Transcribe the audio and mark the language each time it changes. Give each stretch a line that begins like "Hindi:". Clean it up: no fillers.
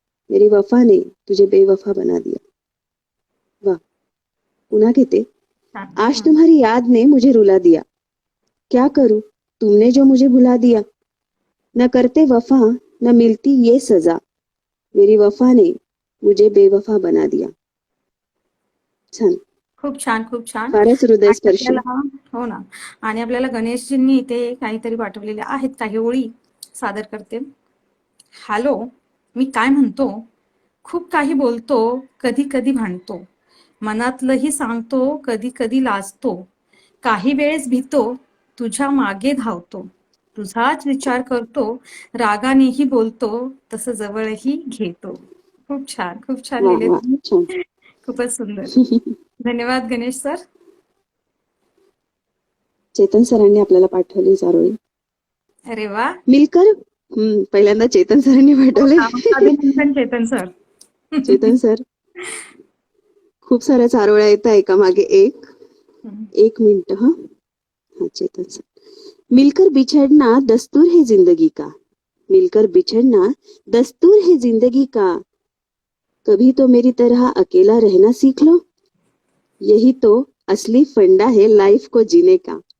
Hindi: मेरी वफा ने तुझे बेवफा बना दिया. वाह.
Marathi: पुन्हा घेते. छान.
Hindi: आज तुम्हारी याद ने मुझे रुला दिया. क्या करूं तुमने जो मुझे भुला दिया. न करते वफा न मिलती ये सजा. मेरी वफा ने मुझे बेवफा बना दिया.
Marathi: छान. खूप छान, खूप छान. फारच आणि हृदयस्पर्शी. आपल्याला, हो ना, आणि आपल्याला गणेशजींनी इथे काहीतरी पाठवलेले आहेत, काही ओळी सादर करते. हॅलो, मी काय म्हणतो, खूप काही बोलतो, कधी कधी भांडतो. मनातलंही सांगतो, कधी कधी लाजतो, काही वेळेस भितो, तुझ्या मागे धावतो, तुझाच विचार करतो, रागानेही बोलतो, तसं जवळही घेतो. खूप छान वा लिहिले वा, तुम्ही. छान. खूपच सुंदर. धन्यवाद गणेश सर. चेतन सरांनी आपल्याला पाठवली चारोळी. अरे वा.
Hindi: मिलकर.
Marathi: पहिल्यांदा चेतन सरांनी पाठवले. अभिनंदन चेतन सर. चेतन सर, खूप साऱ्या चारोळ्या येत आहे एका मागे एक. एक मिनिट. हा हा, चेतन सर.
Hindi: मिलकर बिछड़ना दस्तूर है जिंदगी का, मिलकर बिछड़ना दस्तूर है जिंदगी का, कभी तो मेरी तरह अकेला रहना सीख लो, यही तो असली फंडा है लाइफ को जीने का.